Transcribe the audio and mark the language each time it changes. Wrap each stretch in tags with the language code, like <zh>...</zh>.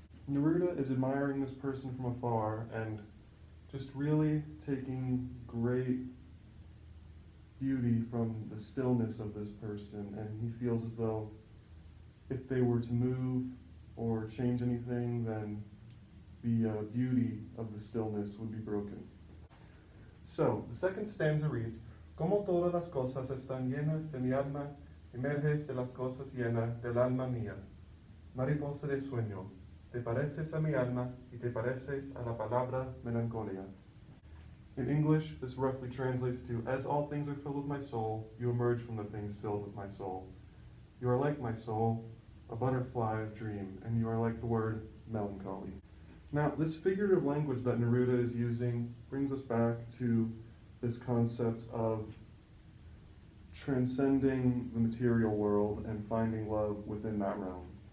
<en>Neruda is admiring this person from afar and just really taking great beauty from the stillness of this person, and he feels as though if they were to move or change anything, then the beauty of the stillness would be broken. So, the second stanza reads,</en> <es>Como todas las cosas están llenas de mi alma, emerges de las cosas llenas del alma mía. Mariposa de sueño, te pareces a mi alma y te pareces a la palabra melancolía.</es> <en>In English, this roughly translates to, as all things are filled with my soul, you emerge from the things filled with my soul. You are like my soul, a butterfly of dream, and you are like the word melancholy. Now, this figurative language that Neruda is using brings us back to this concept of transcending the material world and finding love within that realm.</en>